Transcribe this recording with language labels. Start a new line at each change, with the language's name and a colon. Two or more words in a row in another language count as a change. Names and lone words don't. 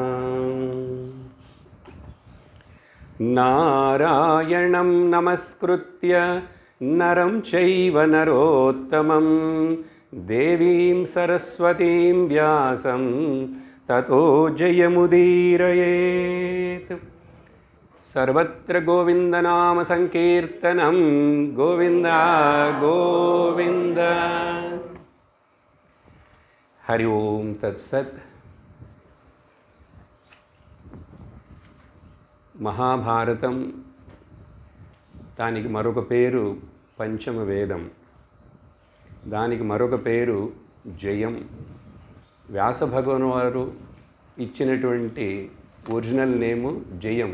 Sanskrit: नारायणं नमस्कृत्य नरं चैव नरोत्तमं देवीं सरस्वतीं व्यासं ततो जयमुदीरयेत्। सर्वत्र गोविन्दनाम संकीर्तनं गोविन्द गोविन्द। हरि ओं तत्सत्।
Telugu: మహాభారతం, దానికి మరొక పేరు పంచమ వేదం, దానికి మరొక పేరు జయం. వ్యాస భగవాన్ వారు ఇచ్చినటువంటి
English: original name
Telugu: జయం.